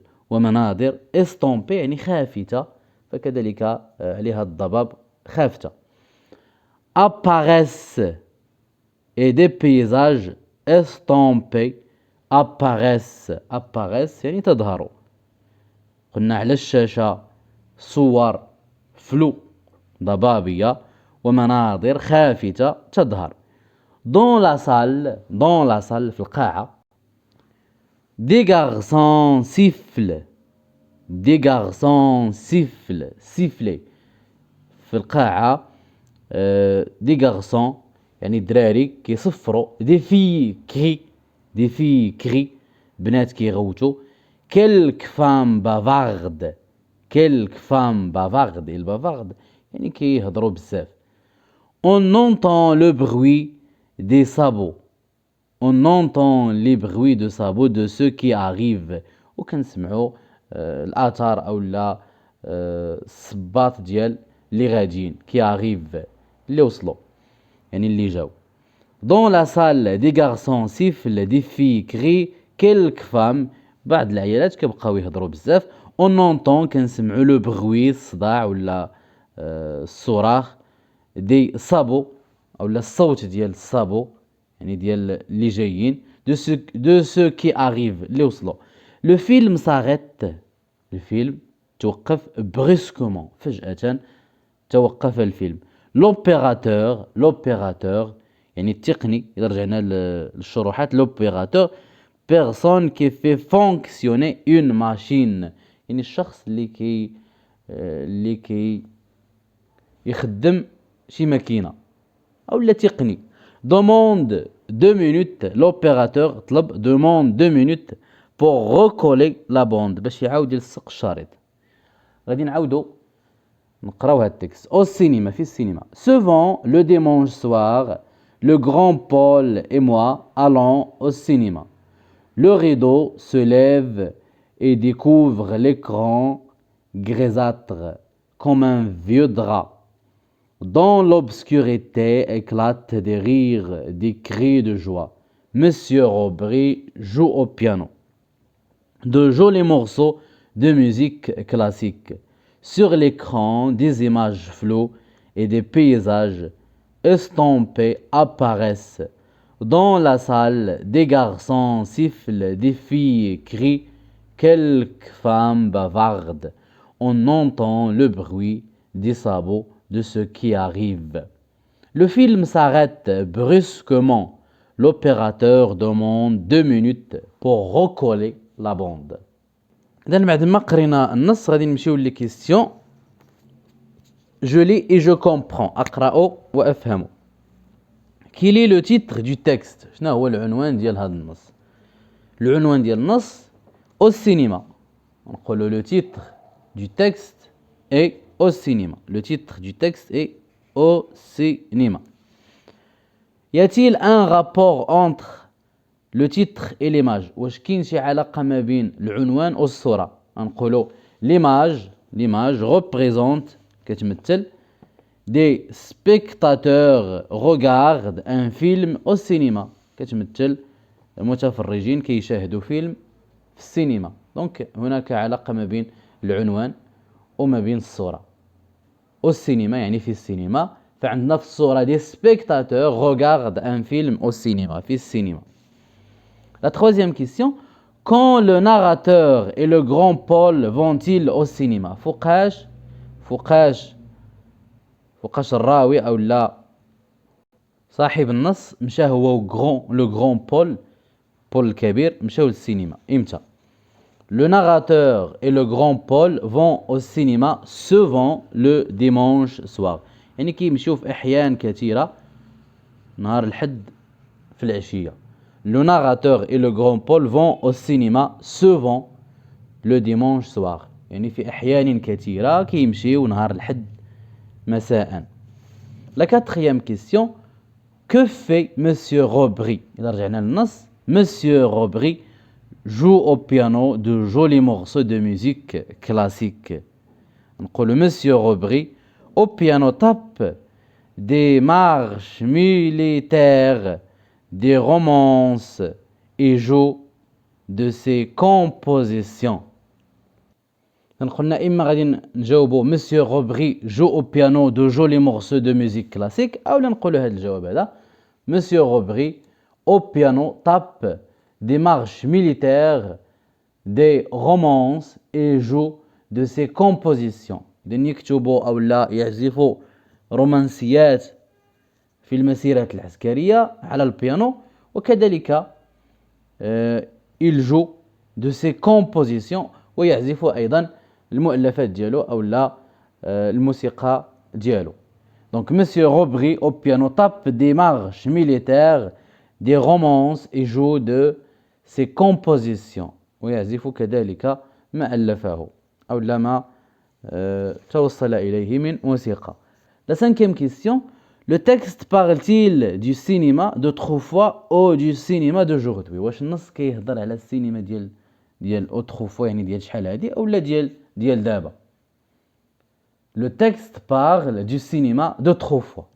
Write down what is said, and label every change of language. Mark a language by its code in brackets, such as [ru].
[ar] ومناظر estampés يعني خافتة فكذلك عليها الضباب خافتة. [fr] Apparaissent et des paysages estampés apparaissent [ar] يعني تظهر. قلنا على الشاشة صور فلو ضبابية ومناظر خافتة تظهر. [fr] dans la salle [ar] في القاعة [fr] des garçons sifflent في القاعة des garçons [ar] يعني دراري كيصفروا. [fr] des filles crient [ar] بنات كيغوتوا. [fr] quelques femmes bavardent [ar] البافارد يعني كيهضروا بزاف. [fr] on entend le bruit des sabots de ceux qui arrivent [ar] وكنسمعوا الآثار أو الصباط ديال اللي غاديين كي arrive اللي وصلوا يعني اللي جاو. [fr] dans la salle des garçons sifflent des filles crient quelques femmes [ar] بعض العيالات كيبقاو يهضروا بزاف. [fr] on entend [ar] كنسمعوا le bruit الصداع ولا الصراخ دي صابو أو الصوت ديال الصابو يعني ديال اللي جايين. [fr] de ceux qui arrivent [ar] اللي وصلوا. [fr] le film s'arrête. [ar] الفيلم توقف [fr] brusquement [ar] فجأة توقف الفيلم. l'opérateur يعني التقني إذا رجعنا للشروحات. [fr] l'opérateur personne qui fait fonctionner une machine [ar] يعني الشخص اللي كي يخدم شي ماكينة أو تقني. [fr] demande 2 minutes. l'opérateur [ar] طلب [fr] demande 2 minutes pour recoller la bande [ar] باش يعاود يلصق الشريط. غادي نعاودو نقراو هاد التكست. [fr] au cinéma [ar] في السينما. [fr] souvent le dimanche soir le grand Paul et moi allons au cinéma. Le rideau se lève et découvre l'écran grisâtre comme un vieux drap. Dans l'obscurité éclatent des rires, des cris de joie. Monsieur Robry joue au piano. De jolis morceaux de musique classique. Sur l'écran, des images floues et des paysages estampés apparaissent. Dans la salle, des garçons sifflent, des filles crient, quelques femmes bavardent. On entend le bruit des sabots de ceux qui arrivent. Le film s'arrête brusquement. L'opérateur demande 2 minutes pour recoller la bande. [ar] إذن بعد ما قرينا النص غادي نمشيو لي كيستيون. [fr] Je lis et je comprends. [ar] أقرأ وأفهم. [fr] Quel est le titre du texte؟ [ar] شنو هو العنوان ديال هذا النص؟ العنوان ديال النص [fr] au cinéma. نقولوا le titre du texte est au cinéma. Le titre du texte est au cinéma. Y a-t-il un rapport entre le titre et l'image؟ [ar] واش كاين شي علاقة ما بين العنوان والصورة؟ نقولوا [fr] l'image représente [ar] كتمثل [fr] des spectateurs regardent un film au cinéma. [ar] كتمثل المتفرجين كيشاهدوا فيلم في السينما. دونك هناك علاقة ما بين العنوان وما بين الصورة. [fr] au cinéma [ar] يعني في السينما. فعندنا في الصورة [fr] des spectateurs regardent un film au cinéma [ar] في السينما. [fr] La troisième question, quand le narrateur et le grand Paul vont-ils au cinéma؟ [ar] فوقاش الراوي أو لا صاحب النص مشى هو لو غران بول الكبير مشاو للسينما إمتى؟ [fr] Le narrateur et le grand Paul vont au cinéma souvent le dimanche soir. [ar] يعني كيمشيو في أحيان كثيرة نهار الحد في العشية. [fr] Le narrateur et le grand Paul vont au cinéma souvent le dimanche soir. [ar] يعني في أحيان كثيرة كيمشيو نهار الحد مساء. [fr] La quatrième question, que fait Monsieur Robry؟ [ar] إذا رجعنا للنص [fr] Monsieur Robry joue au piano de jolis morceaux de musique classique. نقول Monsieur Robry au piano tape des marches militaires, des romances et joue de ses compositions. [ar] قلنا إما غادي نجاوبوا [fr] Monsieur Robry joue au piano de jolis morceaux de musique classique [ar] أو نقولوا هذا الجواب هذا [fr] Monsieur Robry au piano tape des marches militaires, des romances et joue de ses compositions. [ar] إذا يكتبوا أو لا يعزفوا رومانسيات في المسيرات العسكرية على البيانو وكذلك [fr] il joue de ses compositions [ar] ويعزفوا أيضا المؤلفات ديالو أو لا الموسيقى ديالو. [fr] Donc Monsieur Robry au piano tape des marches militaires, des romances et joue de ses compositions [ar] ويعزف كذلك ما ألفه أو لا ما توصل إليه من موسيقى. [fr] La cinquième question, le texte parle-t-il du cinéma d'autrefois ou du cinéma d'aujourd'hui؟ [ar] واش النص كيهضر على السينما ديال [fr] autrefois [ar] يعني ديال شحال هادي أو لا ديال دابا؟ [fr] Le texte parle du cinéma d'autrefois.